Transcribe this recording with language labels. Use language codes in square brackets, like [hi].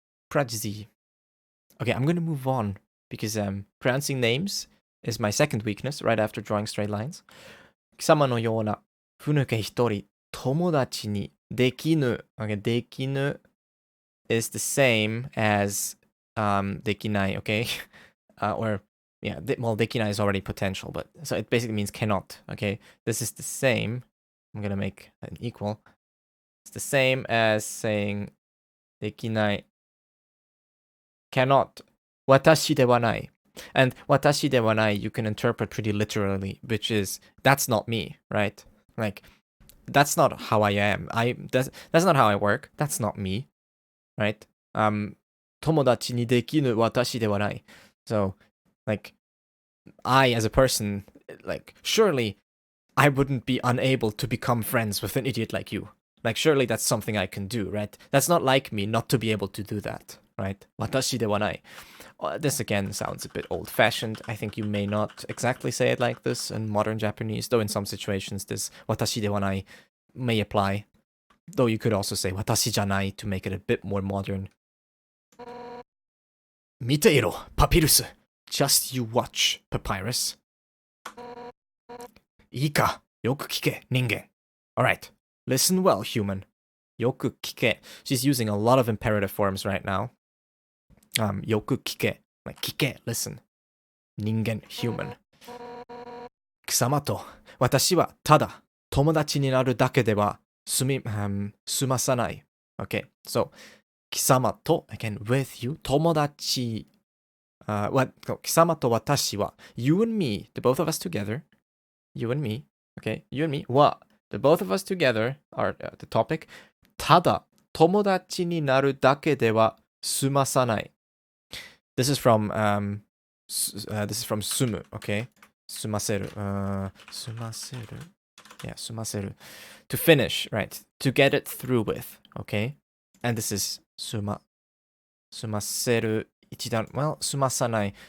[en] Prodigy. Okay, I'm gonna move on because pronouncing names is my second weakness right after drawing straight lines. [ja] 貴様のようなふぬけ一人友達にできぬ. [en] Okay, できぬ is the same as できない, okay? Or yeah, well, できない is already potential, but so it basically means cannot, okay? This is the same. I'm gonna make an equal. It's the same as saying できない cannot. [ja] 私ではない. [en] And 私ではない you can interpret pretty literally, which is that's not me, right? Like that's not how I am. That's not how I work. That's not me, right? [ja] 友達にできぬ私ではない. [en] So like I as a person, like surely I wouldn't be unable to become friends with an idiot like you. Like surely that's something I can do, right? That's not like me not to be able to do that, right? [ja] 私ではない. [en] This again sounds a bit old-fashioned. I think you may not exactly say it like this in modern Japanese, though in some situations this 私ではない may apply. Though you could also say 私じゃない to make it a bit more modern. [ja] 見ていろ、パピルス. [en] Just you watch, Papyrus. [ja] いいか、よく聞け、人間. [en] Alright, listen well, human. [ja] よく聞け. [en] She's using a lot of imperative forms right now. [ja] よく聞け. [en] Like, 聞け, listen. 人間, human. [ja] 貴様と私はただ友達になるだけでは済まさない. [en] Okay, so 貴様と again with you 友達 貴様と私は you and me, the both of us together, you and me, okay, you and me は the both of us together are the topic [ja] ただ友達になるだけでは済まさない. [en] This is from 住む, okay? 済ませる 済ませる yeah, 済ませる to finish, right? To get it through with, okay? And this is 済ませる一段 well, 済まさない.